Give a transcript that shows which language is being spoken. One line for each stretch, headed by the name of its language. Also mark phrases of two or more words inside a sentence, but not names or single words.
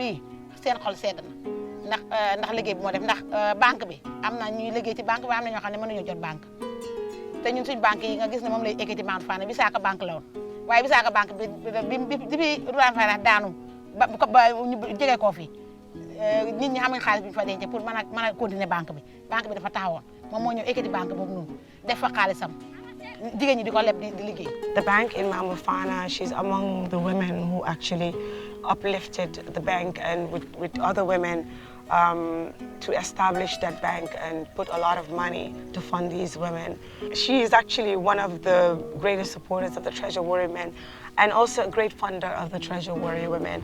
Wolof: bii seen xol sedd na ndax liggéey bi moo def ndax banque bi am na ñuy liggéey ci banque bi am na ñoo xam ne mënuñu jot banque te ñun suñ banque yi nga gis ne moom lay ekkati Mount Fana Bisaaka banque la woon waaye Bisaaka banque bi Mount Fana daanu ba ñu jege koo fi nit ñi xamuñ xaalis bi ñu fa denc pour mën a continuer banque bi dafa taxawoon moom moo ñëw ekkati banque boobu noonu def fa xaalisam jigéen ñi di ko leb di liggéey.
English: The bank in Mount Fana, she's among the women who actually uplifted the bank and with other women to establish that bank and put a lot of money to fund these women. She is actually one of the greatest supporters of the Treasure Warrior Women and also a great funder of the Treasure Warrior Women.